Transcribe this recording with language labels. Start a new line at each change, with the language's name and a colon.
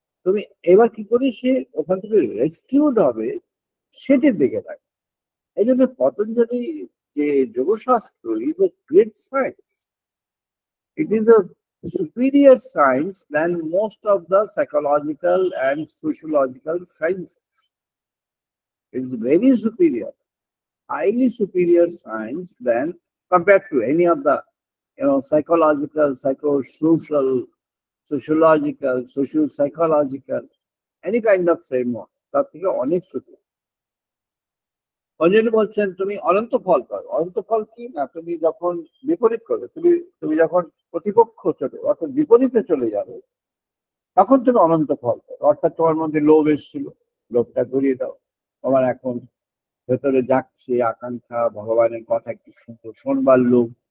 Bangla: তুমি এবার কি করি, সে ওখান থেকে রেস্কিউড হবে সেটির দিকে থাকে। এই জন্য পতঞ্জলি যে যোগশাস্ত্র
English: Is a great science. It is a superior science than most of the psychological and sociological sciences. It is very superior, highly superior science than compared to any of the psychological, psychosocial, sociological, socio-psychological, any kind of framework.
Bangla: তার থেকে অনেক superior। অঞ্জলি বলছেন তুমি অনন্ত ফল পাও। অনন্ত ফল কি না, তুমি যখন বিপরীত করবে, তুমি যখন প্রতিপক্ষ চলে, অর্থাৎ বিপরীতে চলে যাবে, তখন তুমি অনন্ত ফল পাবে। অর্থাৎ তোমার মধ্যে লোভ এসেছিল, লোভটা ঘুরিয়ে দাও। তোমার এখন ভেতরে জাগছে আকাঙ্ক্ষা, ভগবানের কথা একটু শোনবার লোভ।